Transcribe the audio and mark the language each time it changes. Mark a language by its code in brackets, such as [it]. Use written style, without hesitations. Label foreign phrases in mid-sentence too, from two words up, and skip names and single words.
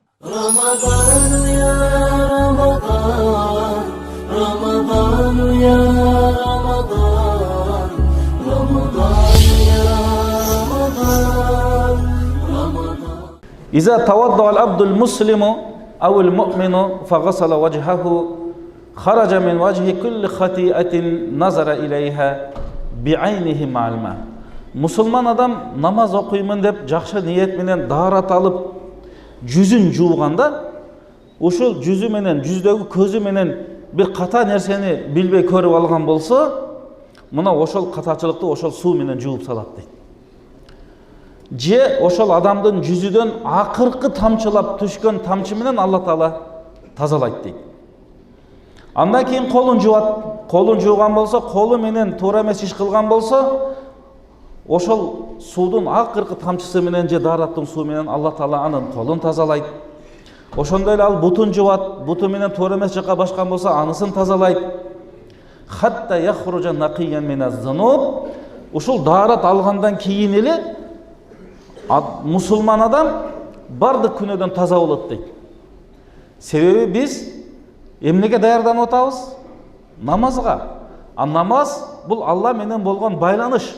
[ar] رمضان يا رمضان رمضان يا رمضان رمضان يا رمضان رمضان إذا توضأ العبد المسلم أو المؤمن فغسل وجهه خرج من وجه كل خطيئة نظر إليها بعينه مع الماء. [ky] Мусулман адам намаз окуйман деп жақшы ниет менен даарат алып жүзүн жууганда ошол жүзү менен жүздөгү көзү менен бир ката нерсени билбей көрүп алган болсо мына ошол катачылыкты ошол суу менен жууп салат дейт. Же ошол адамдын жүзүдөн акыркы тамчылап түшкөн тамчы менен Алла Таала тазалайт дейт. Андан кийин колун жуат, колун жууган болсо, колу менен туура эмес иш кылган болсо, ошол суудун акыркы тамчысы менен же даараттын суу менен Алла Таала анын колун тазалайт. Ошондой эле ал бутун жуат, буту менен туура эмес жака башкан болсо, анысын тазалайт. [ar] حتى يخرج نقيا من الذنوب. [ky] Ушул даарат алгандан кийин эле мусулман адам бардык күнөөдөн таза болот дейт. Себеби биз эмнеге даярданып атабыз? Намазга. А намаз бул Алла менен болгон байланыш.